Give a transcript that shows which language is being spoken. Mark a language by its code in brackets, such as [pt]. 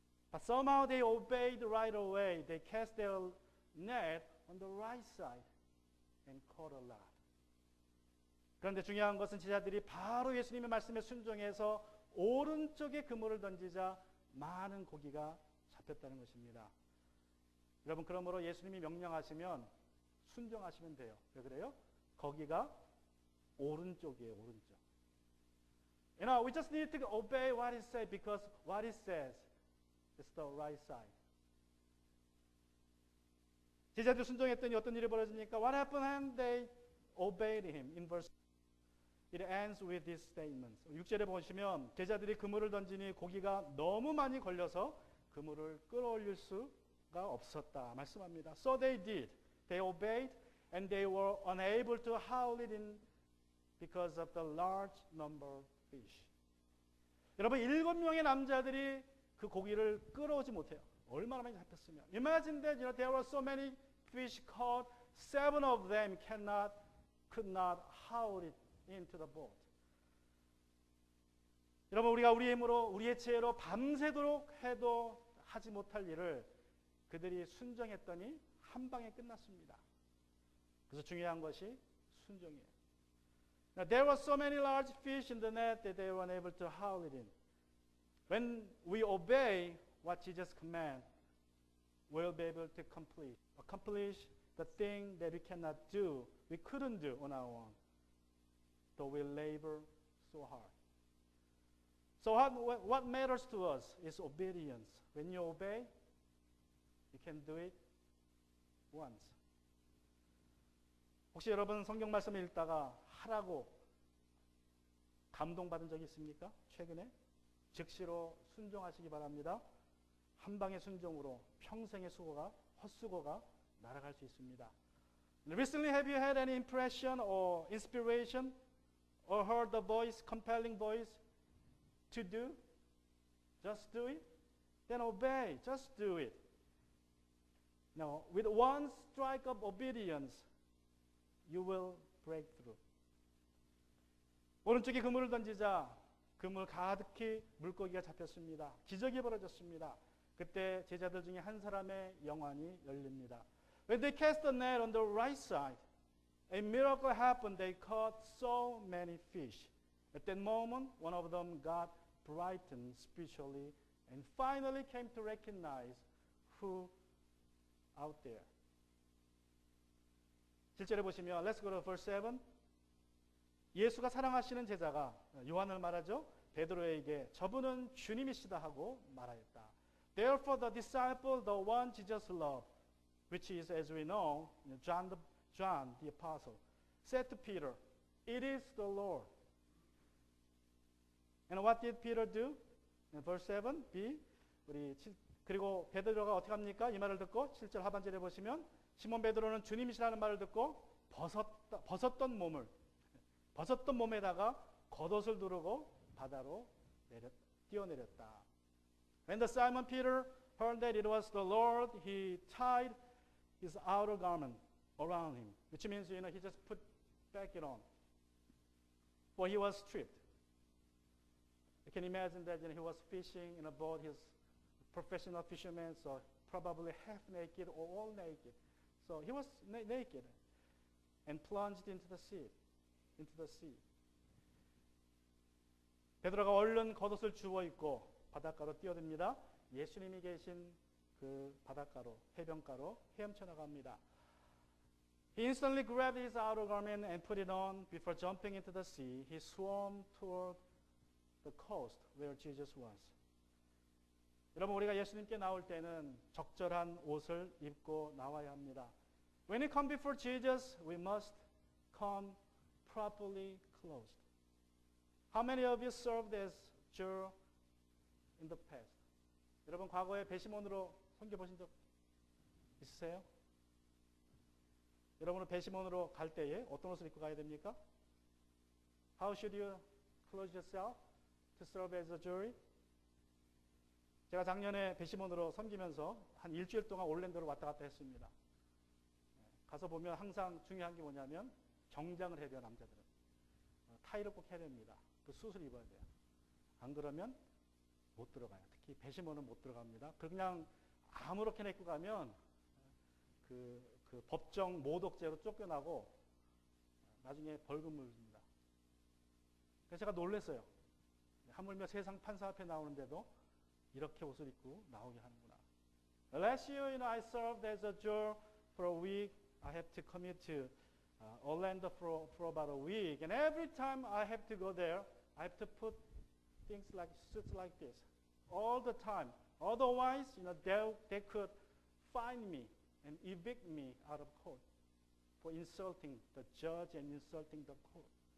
[en] But somehow they obeyed right away. They cast their net on the right side and caught a lot. [ko] 그런데 중요한 것은 제자들이 바로 예수님의 말씀에 순종해서 오른쪽에 그물을 던지자 많은 고기가 잡혔다는 것입니다. 여러분 그러므로 예수님이 명령하시면 순종하시면 돼요. 왜 그래요? 거기가 오른쪽이에요. 오른쪽. [en] We just need to obey what he said because what he says it's the right side. [ko] 제자들 순종했더니 어떤 일이 벌어집니까? [en] What happened when they obeyed him? In verse it ends with this statement. [ko] 6절에 보시면 제자들이 그물을 던지니 고기가 너무 많이 걸려서 그물을 끌어올릴 수가 없었다 말씀합니다. [en] So they did. They obeyed and they were unable to haul it in because of the large number of fish. [ko] 여러분 7명의 남자들이 그 고기를 끌어오지 못해요. 얼마나 많이 잡혔으면. [en] Imagine that there were so many fish caught, 7 of them could not haul it into the boat. [ko] 여러분 우리가 우리의 힘으로 우리의 지혜로 밤새도록 해도 하지 못할 일을 그들이 순종했더니 한 방에 끝났습니다. 그래서 중요한 것이 순종이에요. [en] Now, there were so many large fish in the net that they were unable to haul it in. When we obey what Jesus commands, we'll be able to accomplish the thing that we cannot do, we couldn't do on our own, though we labor so hard. So what matters to us is obedience. When you obey, you can do it once. [ko] 혹시 여러분 성경 말씀을 읽다가 하라고 감동받은 적이 있습니까? 최근에? 즉시로 순종하시기 바랍니다. 한 방의 순종으로 평생의 헛수고가 날아갈 수 있습니다. [en] Recently, have you had any impression or inspiration or heard the voice, compelling voice to do? Just do it. Then obey. Just do it. Now, with one strike of obedience, you will break through. [ko] 오른쪽에 그물을 던지자 그물 가득히 물고기가 잡혔습니다. 기적이 벌어졌습니다. 그때 제자들 중에 한 사람의 영안이 열립니다. [en] When they cast the net on the right side, a miracle happened. They caught so many fish. At that moment, one of them got brightened spiritually and finally came to recognize who out there. [ko] 실제로 보시면 [en] Let's go to verse 7. [ko] 예수가 사랑하시는 제자가 요한을 말하죠. 베드로에게 저분은 주님이시다 하고 말하였다. [en] Therefore the disciple, the one Jesus loved, which is, as we know, John the apostle, said to Peter, "It is the Lord." And what did Peter do? In verse 7, B. [ko] 그리고 베드로가 어떻게 합니까? 이 말을 듣고 7절 하반절에 보시면 시몬 베드로는 주님이시라는 말을 듣고 벗었던 몸에다가 겉옷을 두르고 바다로 뛰어내렸다. [en] When the Simon Peter heard that it was the Lord, he tied his outer garment around him, which means, he just put back it on. For he was stripped. You can imagine that he was fishing in a boat. He's a professional fisherman, so probably half naked or all naked. So he was naked and plunged into the sea. [ko] 베드로가 얼른 겉옷을 주워 입고 바닷가로 뛰어듭니다. 예수님이 계신 그 바닷가로, 해변가로 헤엄쳐 나갑니다. [en] He instantly grabbed his outer garment and put it on. Before jumping into the sea, he swam toward the coast where Jesus was. [ko] 여러분, 우리가 예수님께 나올 때는 적절한 옷을 입고 나와야 합니다. [en] When we come before Jesus, we must come properly clothed. How many of you served as juror in the past? [ko] 여러분, 과거에 배심원으로 섬겨보신 적 있으세요? 여러분은 배심원으로 갈 때에 어떤 옷을 입고 가야 됩니까? [en] How should you clothe yourself to serve as a jury? [ko] 제가 작년에 배심원으로 섬기면서 한 일주일 동안 올랜도를 왔다 갔다 했습니다. 가서 보면 항상 중요한 게 뭐냐면 정장을 해야 돼요, 남자들은. 타이를 꼭 해야 됩니다. 그 숱을 입어야 돼요. 안 그러면 못 들어가요. 특히 배심원은 못 들어갑니다. 그냥 아무렇게나 입고 가면 그 법정 모독죄로 쫓겨나고 나중에 벌금 물립니다. 그래서 제가 놀랐어요. 하물며 세상 판사 앞에 나오는데도 이렇게 옷을 입고 나오게 하는구나. [en] Last year, I served as a juror for a week. I have to commute to Orlando for about a week, and every time I have to go there, I have to put things like suits like this all the time. Otherwise, they could fine me and evict me out of court for insulting the judge and insulting the court.